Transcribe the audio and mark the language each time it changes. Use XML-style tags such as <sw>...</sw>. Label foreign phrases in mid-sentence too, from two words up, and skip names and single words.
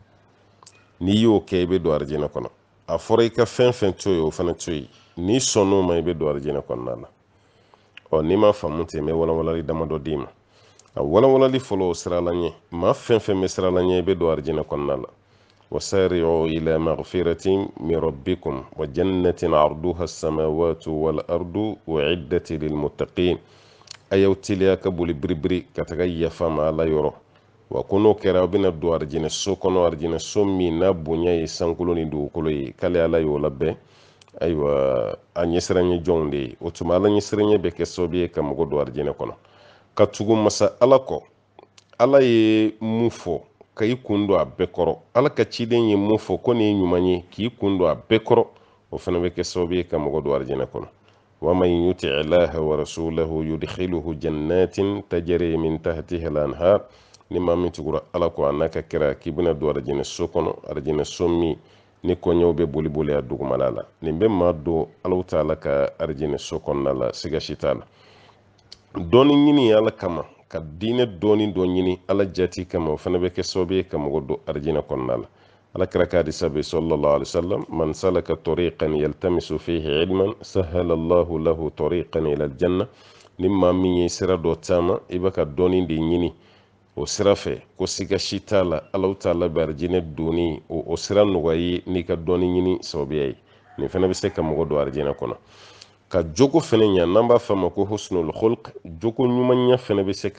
<bm>n'i y'o kɛ i bɛ don arijinɛ kɔnɔ a fɔra i ka fɛn fɛn to yen o fana to yen n'i sɔnn'o ma i bɛ don arijinɛ kɔnɔna la n'i ma faamu ten n bɛ walawalali damadɔ d'i ma a walawalali fɔlɔ o sirala ɲɛ maa fɛn fɛn bɛ sirala ɲɛ i bɛ don arijinɛ kɔnɔna la</bm> <ar>وسارعوا إلى مغفرة من ربكم وجنة عرضها السماوات والأرض أعدت للمتقين</ar> <bm>a y'aw teliya ka boli biribiri ka taga yafa ma ala yɔrɔ wa ko n'o kɛra aw bɛna don arijinɛ so kɔnɔ arijinɛ so min n'a bonya ye sankolo ni dugukolo ye k'ale ala y'o labɛn ayiwa a ɲɛsiranɲɛ jɔnw de ye o tuma ala ɲɛsiranɲɛ bɛ kɛ sababu ye ka mɔgɔ don arijinɛ kɔnɔ ka tugu masa ala kɔ ala ye mun fɔ ka i kun don a bɛɛ kɔrɔ ala ka ciden ye mun fɔ ko nin ye ɲuman ye k'i kun don a bɛɛ kɔrɔ o fana bɛ kɛ sababu ye ka mɔgɔ don arijinɛ kɔnɔ</bm> <ar>ومن يطع الله ورسوله يدخله جنات تجري من تحتها الأنهار</ar> <bm>ni maa min tugura ala ko a n'a ka kɛra k'i bɛna don arijinɛ so kɔnɔ arijinɛ so min ni kɔɲɔw bɛ boli boli a dugumala la nin bɛ maa don alaw taala ka arijinɛ so kɔnɔna la siga si t'a la dɔɔni ɲini ala kama ka diinɛ dɔɔni dɔ ɲini ala jati kama o fana bɛ kɛ sababu ye ka mɔgɔ don arijinɛ kɔnɔna la ala kɛra ka hadisa bɛ</bm> <ar>صلى الله عليه وسلم من سلك طريقا يلتمس فيه علما سهل الله له طريقا إلى الجنة</ar> <bm>ni maa min ye sira dɔ taama i bɛ ka dɔɔni de ɲini o sira fɛ ko siga si t'a la alaw taala bɛ arijinɛ donni o sira nɔgɔya ye n'i ka dɔɔni ɲini sababuya ye nin fana bɛ se ka mɔgɔ don arijinɛ kɔnɔ ka jogo fɛnɛ ɲa n'an b'a fɔ a ma ko</bm> <ar>حسن الخلق</ar> <bm>jogo ɲumanya fɛnɛ bɛ se ka</bm>